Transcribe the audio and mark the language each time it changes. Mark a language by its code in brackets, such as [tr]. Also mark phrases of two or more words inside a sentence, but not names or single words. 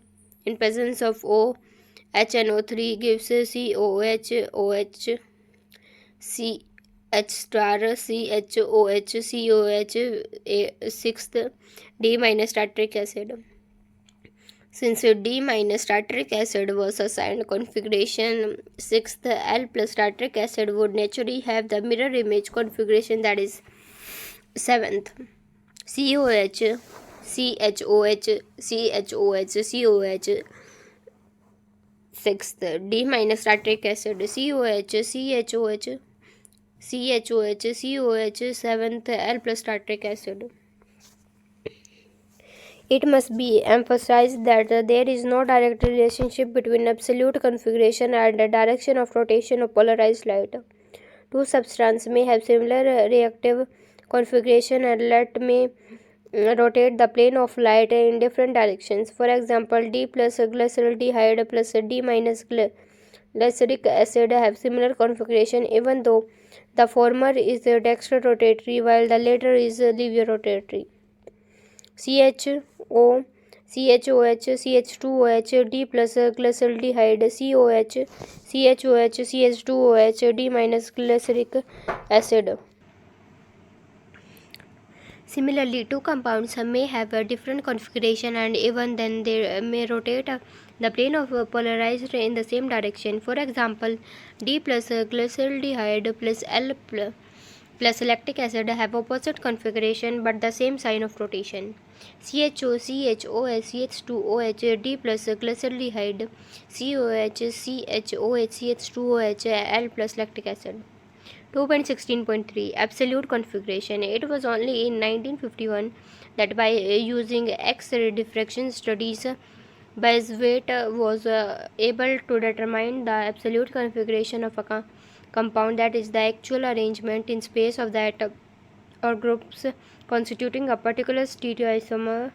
[en] In presence of O, HNO3 gives COH, OH, CH star, CHOH, COH. Sixth, D minus tartaric acid. Since D minus tartaric acid was assigned configuration, sixth L plus tartaric acid would naturally have the mirror image configuration, that is Seventh, COH, CHOH, CHOH, COH. Sixth, D minus tartaric acid, COH, CHOH, CHOH, COH. Seventh, L plus tartaric acid. It must be emphasized that there is no direct relationship between absolute configuration and the direction of rotation of polarized light. Two substances may have similar reactive configuration and light may rotate the plane of light in different directions. For example, D plus glyceraldehyde plus D minus glyceric acid have similar configuration even though the former is dextrorotatory while the latter is levorotatory. CHO, CHOH, CH2OH, D plus glyceraldehyde, COH, CHOH, CH2OH, D minus glyceric acid. Similarly, two compounds may have a different configuration and even then they may rotate the plane of polarized in the same direction. For example, D plus glyceraldehyde plus L plus lactic acid have opposite configuration but the same sign of rotation. CHO, CHOH, CH2OH, D plus glyceraldehyde, COH, CHOH, CH2OH, L plus lactic acid. 2.16.3 Absolute configuration. It was only in 1951 that by using X-ray diffraction studies, Weizmann was able to determine the absolute configuration of a compound, that is, the actual arrangement in space of that or groups constituting a particular stereoisomer.